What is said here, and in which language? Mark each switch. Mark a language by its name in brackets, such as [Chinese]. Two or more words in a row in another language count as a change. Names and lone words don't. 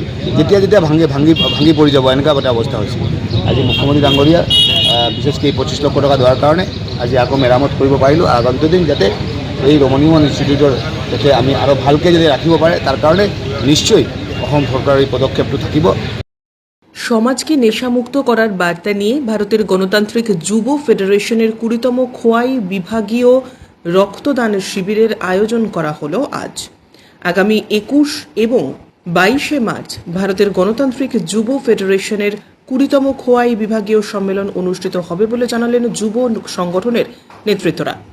[Assamese] যেতিয়া ভাঙি পৰি যাব এনেকুৱা এটা অৱস্থা হৈছিল। আজি মুখ্যমন্ত্ৰী ডাঙৰীয়া বিশেষকৈ 25 লক্ষ টকা দিয়াৰ কাৰণে আজি আকৌ মেৰামত কৰিব পাৰিলোঁ। আগন্তুক দিন যাতে এই ৰমণী মোহন ইনষ্টিটিউটৰ যাতে আমি আৰু ভালকৈ যদি ৰাখিব পাৰে, তাৰ কাৰণে নিশ্চয় অসম চৰকাৰৰ এই পদক্ষেপটো থাকিব। [Bangla] সমাজকে নেশামুক্ত করার বার্তা নিয়ে ভারতের গণতান্ত্রিক যুব ফেডারেশনের 20তম খোয়াই বিভাগীয় রক্তদান শিবিরের আয়োজন করা হলো আজ। আগামী 21 এবং 22 মার্চ ভারতের গণতান্ত্রিক যুব ফেডারেশনের 20তম খোয়াই বিভাগীয় সম্মেলন অনুষ্ঠিত হবে বলে জানালেন যুব সংগঠনের নেতৃত্বরা।